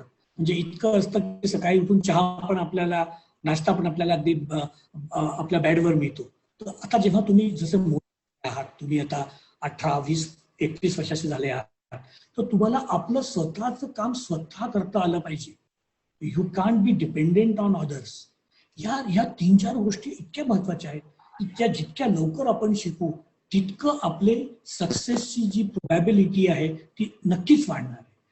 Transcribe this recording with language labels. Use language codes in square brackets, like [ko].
[mr] म्हणजे इतकं असतं की सकाळी उठून चहा पण आपल्याला, नाश्ता पण आपल्याला अगदी आपल्या बेडवर मिळतो. तर आता जेव्हा तुम्ही जसे मोठे आहात, तुम्ही आता 18, 20, 21 वर्षाचे झाले आहात, तर तुम्हाला आपलं स्वतःचं काम स्वतः करता आलं पाहिजे. [en] You can't be dependent on others. [mr] ह्या 3-4 गोष्टी इतक्या महत्वाच्या आहेत की त्या जितक्या लवकर आपण शिकू तितकं आपले सक्सेसची जी प्रोबॅबिलिटी आहे ती नक्कीच वाढणार आहे.